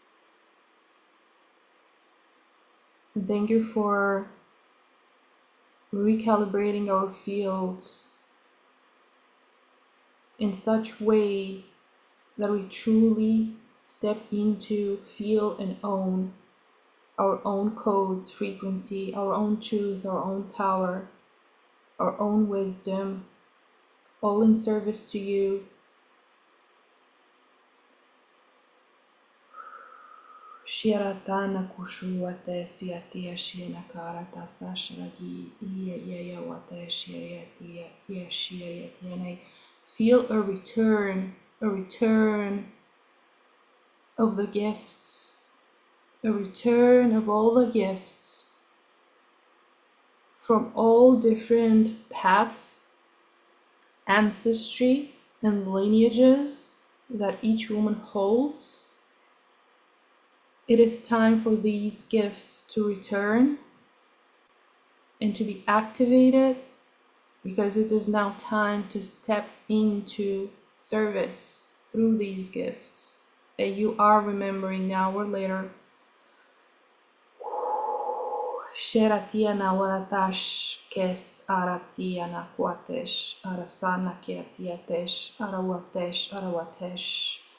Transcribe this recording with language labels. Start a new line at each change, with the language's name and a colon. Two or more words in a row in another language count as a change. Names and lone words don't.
English: And thank you for recalibrating our fields in such way that we truly step into, feel, and own our own codes, frequency, our own truth, our own power, our own wisdom, all in service to you. Shiratana kushuate siatia shianakarata sashragi iya wate shiriatia yeshiriatia. And I feel a return of the gifts, a return of all the gifts from all different paths, ancestry, and lineages that each woman holds. It is time for these gifts to return and to be activated, because it is now time to step into service through these gifts that you are remembering now or later. Sheratia na waratash kes aratia na kwatesh arasana kiatiatesh arawatesh.